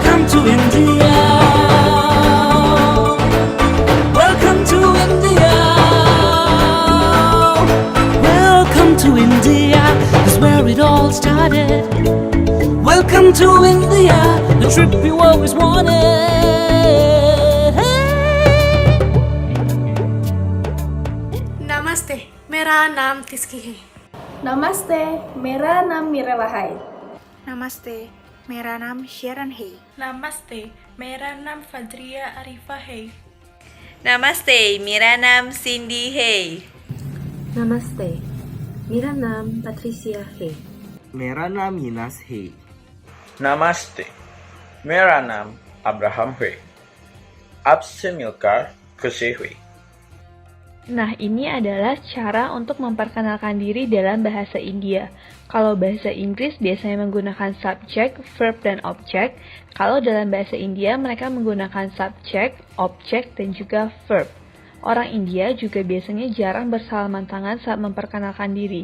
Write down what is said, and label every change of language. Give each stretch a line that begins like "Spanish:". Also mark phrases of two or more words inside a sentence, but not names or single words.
English: to India. Welcome to India. Welcome to India, is where it all started. Welcome to India, the trip you always wanted.
Hindi: नमस्ते, मेरा नाम तिस्की है। नमस्ते, मेरा नाम मिरेला है। नमस्ते, मेरा नाम शेरन है। नमस्ते, मेरा नाम फजरिया अरीफा है। नमस्ते, मेरा नाम सिंडी है। नमस्ते, मेरा नाम पैट्रिसिया है। मेरा नाम यूनास है। नमस्ते, मेरा नाम अब्राहम है। आपसे मिलकर खुशी हुई।
Indonesian: Nah, ini adalah cara untuk memperkenalkan diri dalam bahasa India. Kalau bahasa Inggris biasanya menggunakan
English: subject, verb,
Indonesian: dan object. Kalau dalam bahasa India mereka menggunakan
English: subject, object,
Indonesian: dan juga verb. Orang India juga biasanya jarang bersalaman tangan saat memperkenalkan diri.